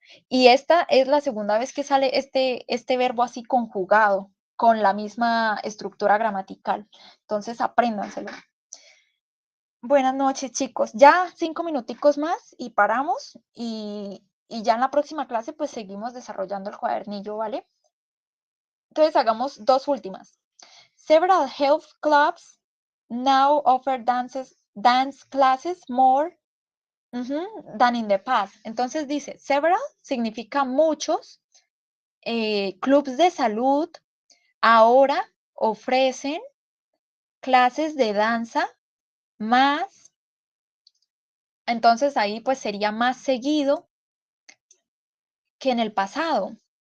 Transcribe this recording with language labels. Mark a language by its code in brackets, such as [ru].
[es] Y esta es la segunda vez que sale este verbo así conjugado, con la misma estructura gramatical. Entonces, apréndanselo. Buenas noches, chicos. Ya 5 minuticos más y paramos. Y ya en la próxima clase, pues seguimos desarrollando el cuadernillo, ¿vale? Entonces, hagamos dos últimas. [en] Several health clubs now offer dance classes more than in the past. [es] Entonces dice, several significa muchos. Clubs de salud ahora ofrecen clases de danza más, entonces ahí pues sería más seguido que en el pasado.